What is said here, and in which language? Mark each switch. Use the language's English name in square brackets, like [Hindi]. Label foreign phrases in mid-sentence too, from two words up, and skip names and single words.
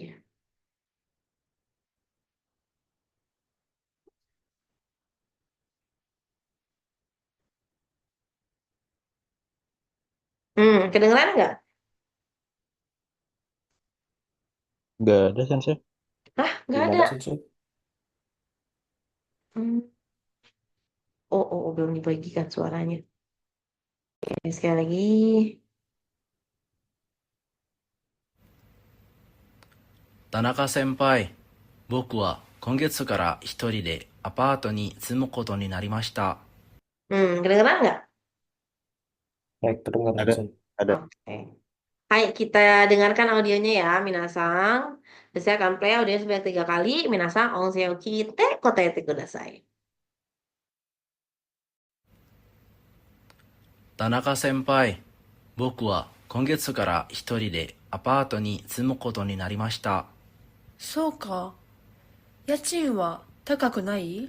[Indonesian] Kedengeran nggak? Nggak ada sensei. Hah, nggak Belum ada. ada sensei. Hmm. Oh, belum dibagikan suaranya. Oke, sekali lagi. [Japanese] 田中先輩、僕は今月から一人でアパートに住むことになりました。 [Indonesian] Kedengeran nggak? Baik, terdengar ada. Sensei. Ada. Oke. Hai, kita dengarkan audionya ya, Minasang. Dan saya akan [English] play audio [Indonesian] sebanyak 3 kali. Minasang, [Japanese] 音声を聞いて答えてください. 田中先輩、僕は今月から一人でアパートに住むことになりました。そうか。家賃は高くない？